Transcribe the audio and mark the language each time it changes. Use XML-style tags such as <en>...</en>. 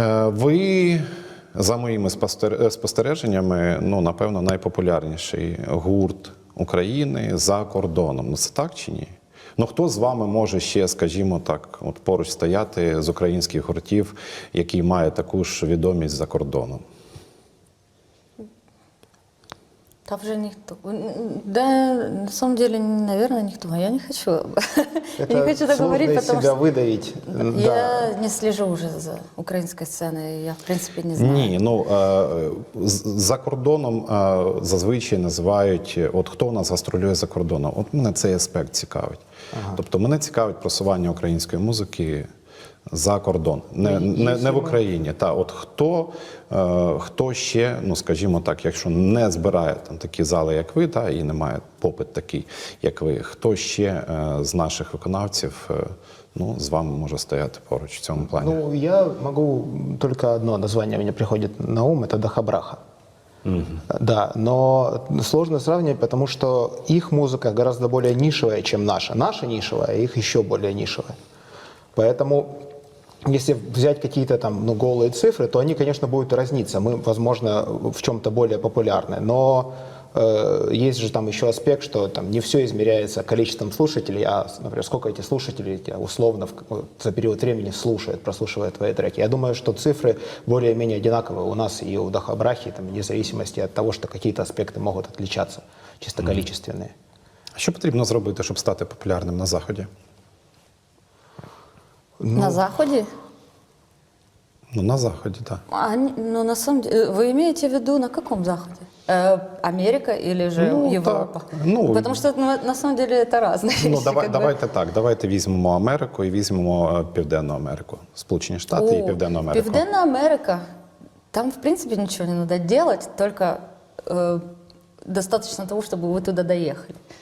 <uk>Ви, за моїми спостереженнями, напевно, найпопулярніший гурт України за кордоном. Ну, це так чи ні? Ну, хто з вами може ще, скажімо так, от поруч стояти з українських гуртів, який має таку ж відомість за кордоном?</uk> <ru>Там же никто. Да, на самом деле, наверное, никто. Я не хочу. Я не хочу так говорить, потому себя что выдавить. я не слежу уже за украинской сценой. Я, в принципе, не знаю.</ru> <uk>Ні, за кордоном зазвичай називають, от хто у нас гастролює за кордоном. От мене цей аспект цікавить. Тобто мене цікавить просування української музики за кордон, не в Україні. От хто ще, скажімо так, якщо не збирає там такі зали, як ви, і не має попит такий, як ви, хто ще з наших виконавців з вами може стояти поруч в цьому плані?</uk> <ru>Ну, я могу, только одно название мне приходит на ум, это Даха-Браха. Да, но сложно сравнивать, потому что их музыка гораздо более нишевая, чем наша. Наша нишевая, их еще более нишевая. Поэтому, если взять какие-то там голые цифры, то они, конечно, будут разниться. Мы, возможно, в чем-то более популярны, но есть же там еще аспект, что там не все измеряется количеством слушателей, а, например, сколько эти слушатели условно за период времени прослушивают твои треки. Я думаю, что цифры более-менее одинаковые у нас и у Даха-Брахи, вне зависимости от того, что какие-то аспекты могут отличаться, чисто количественные.</ru> <uk>А що потрібно зробити, щоб стати популярним на Заході?</uk> <ru>На Заходе? На Заходе, да. Ну, на самом деле, вы имеете в виду на каком Заходе? Америка или же Европа?</ru> <uk>Так.</uk> <ru>Потому что на самом деле это разные вещи.</ru> <uk>Давайте так, давайте візьмемо Америку і візьмемо Південну Америку. Сполучені Штати і Південну Америку.</uk> <ru>Південная Америка, там в принципе ничего не надо делать, только достаточно того, чтобы вы туда доехали.</ru>